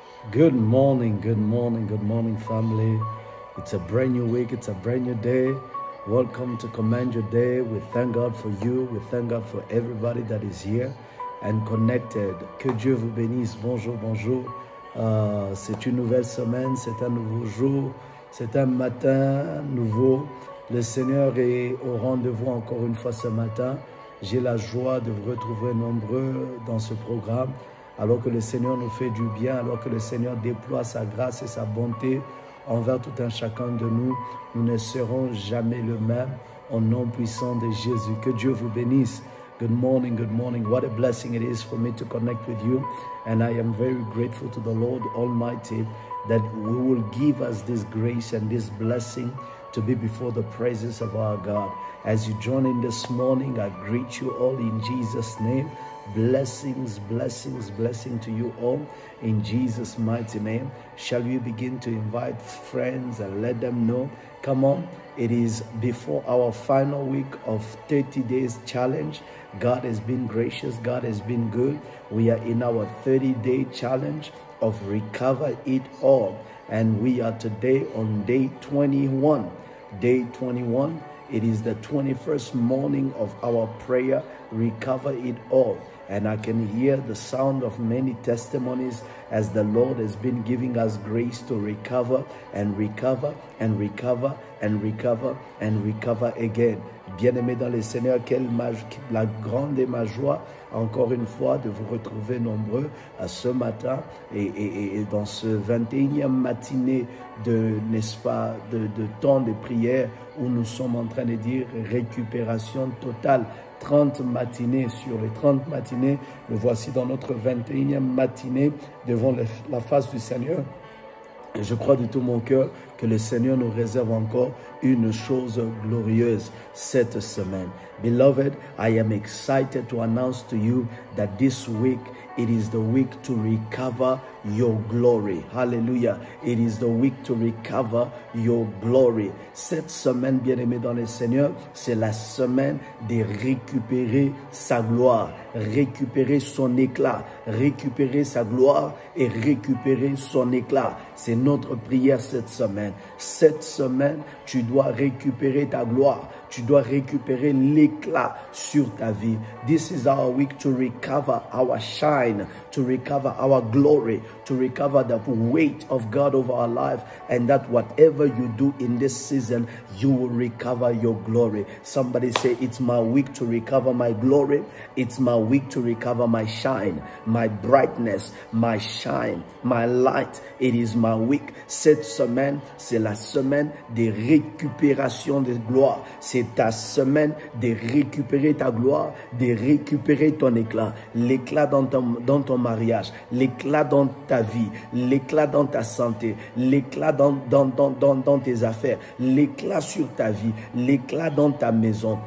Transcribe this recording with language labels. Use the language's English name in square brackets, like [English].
[English] Good morning, good morning, good morning, family. It's a brand new week, it's a brand new day. Welcome to Command Your Day. We thank God for you, we thank God for everybody that is here and connected. [French] Que Dieu vous bénisse. Bonjour, bonjour. C'est une nouvelle semaine, c'est un nouveau jour, c'est un matin nouveau. Le Seigneur est au rendez-vous encore une fois ce matin. J'ai la joie de vous retrouver nombreux dans ce programme. Alors que le Seigneur nous fait du bien, alors que le Seigneur déploie sa grâce et sa bonté envers tout un chacun de nous, nous ne serons jamais le même au nom puissant de Jésus. Que Dieu vous bénisse. [English] Good morning, good morning. What a blessing it is for me to connect with you. And I am very grateful to the Lord Almighty that we will give us this grace and this blessing to be before the presence of our God. As you join in this morning, I greet you all in Jesus' name. Blessings, blessings, blessing to you all in Jesus' mighty name. Shall we begin to invite friends and let them know? Come on, it is before our final week of 30 days challenge. God has been gracious, God has been good. We are in our 30-day challenge of Recover It All. And we are today on day 21. Day 21. It is the 21st morning of our prayer, Recover It All. And I can hear the sound of many testimonies as the Lord has been giving us grace to recover and recover and recover and recover and recover again. [French] Bien-aimés dans le Seigneur, la grande et ma joie, encore une fois, de vous retrouver nombreux ce matin et dans ce 21e matinée de, n'est-ce pas, de temps de prière où nous sommes en train de dire récupération totale. 30 matinées sur les 30 matinées, nous voici dans notre 21e matinée devant la face du Seigneur. Et je crois de tout mon cœur que le Seigneur nous réserve encore une chose glorieuse cette semaine. [English] Beloved, I am excited to announce to you that this week it is the week to recover your glory. Hallelujah. It is the week to recover your glory. [French] Cette semaine, bien-aimé dans le Seigneur, c'est la semaine de récupérer sa gloire, récupérer son éclat, récupérer sa gloire et récupérer son éclat. C'est notre prière cette semaine. Cette semaine, tu dois récupérer ta gloire. Tu dois récupérer l'éclat sur ta vie. [English] This is our week to recover our shine, to recover our glory, to recover the weight of God over our life, and that whatever you do in this season, you will recover your glory. Somebody say, it's my week to recover my glory. It's my week to recover my shine, my brightness, my shine, my light. It is my week. [French] Cette semaine, c'est la semaine de récupération de gloire. C'est ta semaine de récupérer ta gloire, de récupérer ton éclat. L'éclat dans ton mariage, l'éclat dans ta vie, l'éclat dans ta santé, l'éclat dans tes affaires, l'éclat sur ta vie, l'éclat dans ta maison.